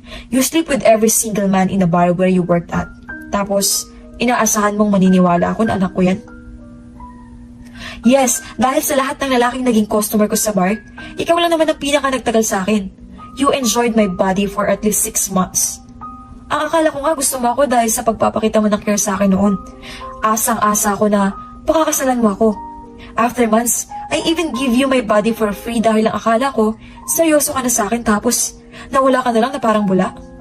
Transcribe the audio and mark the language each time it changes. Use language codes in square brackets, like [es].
[en] You sleep with every single man in the bar where you worked at. [tl] Tapos, inaasahan mong maniniwala ako na anak ko yan? Yes, dahil sa lahat ng lalaking naging customer ko sa bar, ikaw lang naman ang pinaka nagtagal sa akin. [en] You enjoyed my body for at least 6 months. [tl] Ang akala ko nga gusto mo ako dahil sa pagpapakita mo ng care sa akin noon. Asang-asa ko na pakakasalan mo ako. [en] After months, I even give you my body for free [tl] dahil ang akala ko, seryoso ka na sa akin tapos nawala ka na lang na parang bula.